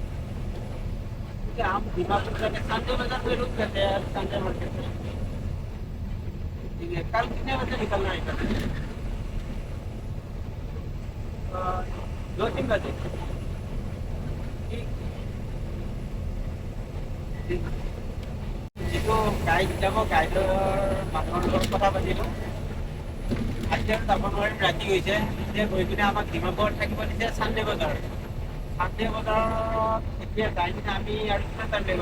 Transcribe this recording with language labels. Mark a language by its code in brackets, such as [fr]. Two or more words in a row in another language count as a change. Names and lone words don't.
[hi] क्योंकि हम दीमापुर जाके संडे बाजार में रुक जाते हैं संडे मार्केट में। ठीक है, कल कितने बजे निकलना है? कल 2-3 बजे। [as] ठीक ঠিক যিটো গাইড যাব, গাইডৰ মানুহৰ লগত কথা পাতিলোঁ। আজি আৰু যাব নোৱাৰিম, ৰাতি হৈছে। এতিয়া গৈ কিনে আমাক ডিমাপুৰত থাকিব দিছে চানডে বজাৰত। চানডে বজাৰত এতিয়া যাই কিনে আমি আৰু কিমান টাইম লাগিব?